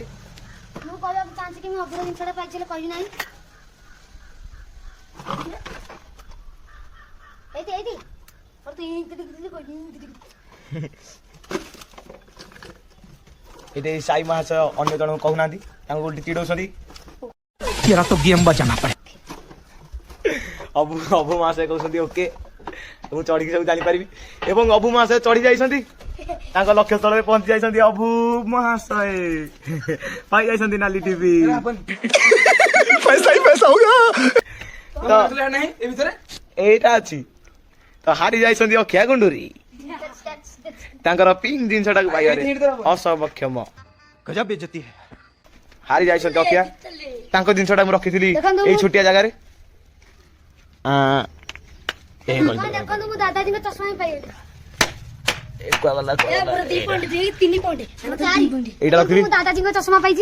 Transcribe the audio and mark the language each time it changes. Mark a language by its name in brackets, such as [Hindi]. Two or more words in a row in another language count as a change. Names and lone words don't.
[Odia] ମୁଁ କହିବାକୁ ଚାହୁଁଛି କି ମୁଁ ଅଭୁର ଜିନିଷଟା ପାଇଛି ହେଲେ କହିବି ନାହିଁ ଏଇଠି ଏଇଠି ସାଇ ମହାଶୟ ଅନ୍ୟ ଜଣଙ୍କୁ କହୁନାହାନ୍ତି ତାଙ୍କୁ ଗୋଟେ ଚିଡଉଛନ୍ତି [Hindi] तेरा तो गेम बचाना पड़े [Odia] ଅବୁ ମହାଶୟ କହୁଛନ୍ତି ଓକେ ମୁଁ ଚଢିକି ସବୁ ଜାଣିପାରିବି ଏବଂ ଅବୁ ମହାଶୟ ଚଢି ଯାଇଛନ୍ତି ତାଙ୍କ ଲକ୍ଷ୍ୟ ସ୍ଥଳରେ ପହଞ୍ଚି ଯାଇଛନ୍ତି ଅବୁ ମହାଶୟ ପାଇ ଯାଇଛନ୍ତି ନାଲି ଟିଭି [Hindi] पैसा ही पैसा होगा [Odia] ନାହିଁ ଏ ଭିତରେ ଏଇଟା ଅଛି ତ ହାରି ଯାଇଛନ୍ତି ଅକ୍ଷୟ ଗୁଣ୍ଡୁରି ତାଙ୍କର ପିଙ୍କ୍ ଜିନିଷଟାକୁ ପାଇବାରେ ଅସକ୍ଷମ [Hindi] गजब बेइज्जती है [Odia] ହାରି ଯାଇଛନ୍ତି ଅକ୍ଷୟ ତାଙ୍କ ଜିନିଷଟା ମୁଁ ରଖିଥିଲି ଦେଖନ୍ତୁ ଏଇ ଛୋଟିଆ ଜାଗାରେ ଦେଖନ୍ତୁ ମୁଁ ଦାଦାଜୀଙ୍କ ଚଷମା ହିଁ ପାଇଗଲି ଏଇଟା ରଖିଥିଲି ମୁଁ ଦାଦାଜୀଙ୍କ ଚଷମା ପାଇଛି